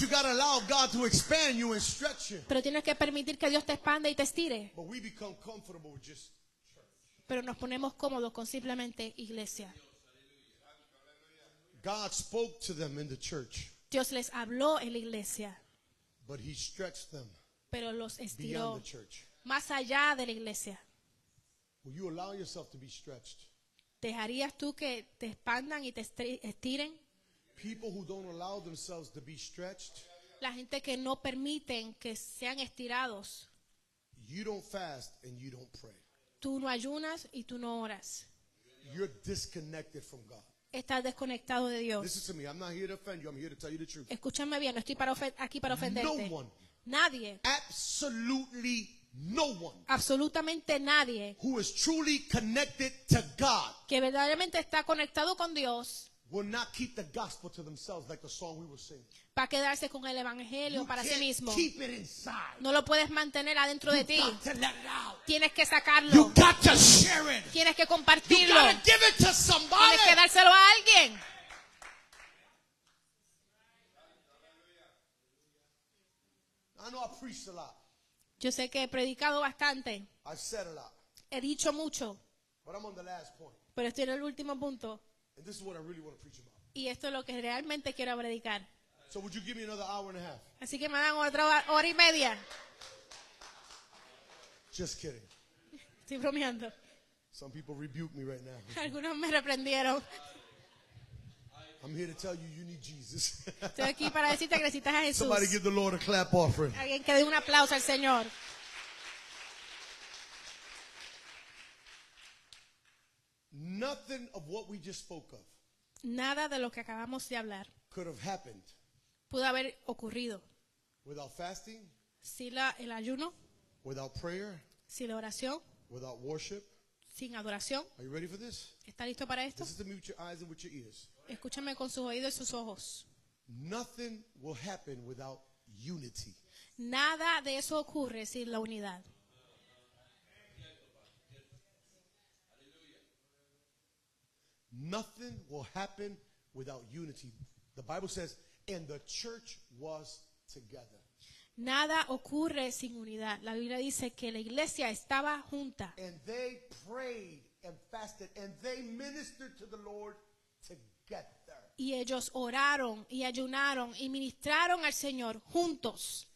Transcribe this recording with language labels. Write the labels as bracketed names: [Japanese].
[English] You got to allow God to expand you and stretch you. [Spanish] Pero tienes que permitir que Dios te expanda y te estire. [English] But we become comfortable with just [Spanish] Pero nos ponemos cómodos con simplemente iglesia. [English] God spoke to them in the church, [Spanish] Dios les habló en la iglesia, [English] but He stretched them [Spanish] pero los [English] beyond [Spanish] estiró [English] the church. [Spanish] más allá de la iglesia. [English] Will you allow yourself to be stretched? [Spanish] ¿Dejarías tú que te expandan y te estiren? [English] People who don't allow themselves to be stretched, [Spanish] La gente que no permiten que sean estirados. [English] you don't fast and you don't pray. [Spanish] Tú no ayunas y tú no oras. [English] You're disconnected from God. [Spanish] Estás desconectado de Dios. [English] Listen to me. I'm not here to offend you. I'm here to tell you the truth. [Spanish] Escúchame bien, no estoy aquí para ofenderte. [English] No one. [Spanish] Nadie, [English] Absolutely no one [Spanish] absolutamente nadie [English] who is truly connected to God [Spanish] que verdaderamente está conectado con Dios [English] will not keep the gospel to themselves like the song we were singing. [Spanish] va a quedarse con el evangelio [English] You [Spanish] para sí [English] can't [Spanish] mismo. [English] keep it inside. [Spanish] No lo puedes mantener adentro de [English] You [Spanish] ti. [English] got to let it out. [Spanish] Tienes que [English] You [Spanish] sacarlo. [English] got to share it. [Spanish] Tienes que [English] You [Spanish] compartirlo. [English] got to give it to somebody. [Spanish] Tienes que dárselo a alguien. [English] I know I preached a lot. [Spanish] Yo sé que he predicado bastante. [English] I've said a lot. [Spanish] He dicho mucho. [English] But I'm on the last point. [Spanish] Pero estoy en el último punto. [English] And this is what I really want to preach about. [Spanish] Y esto es lo que realmente quiero predicar. [English] So would you give me another hour and a half? [Spanish] Así que me dan otra hora y media. [English] Just kidding. [Spanish] Estoy bromeando. [English] Some people rebuke me right now. [Spanish] Algunos me reprendieron. [English] I'm here to tell you, you need Jesus. [Spanish] Estoy aquí para decirte que necesitas a Jesús. [English] Somebody give the Lord a clap offering. [Spanish] Alguien que dé un aplauso al Señor. [English] Nothing of what we just spoke of [Spanish] Nada de lo que acabamos de hablar [English] could have happened [Spanish] pudo haber ocurrido [English] without fasting, [Spanish] sin el ayuno, [English] without prayer, [Spanish] sin la oración, [English] without worship. [Spanish] sin adoración. [English] Are you ready for this? [Spanish] ¿Está listo para esto? [English] This is to me with your eyes and with your ears. [Spanish] Escúchame con sus oídos y sus ojos. [English] Nothing will happen without unity. [Spanish] Nada de eso ocurre sin la unidad. [English] Nothing will happen without unity. The Bible says, and the church was together. [Spanish] Nada ocurre sin unidad. La Biblia dice que la iglesia estaba junta [English] And they prayed and fasted and they ministered to the Lord together. [Spanish] y ellos oraron y ayunaron y ministraron al Señor juntos.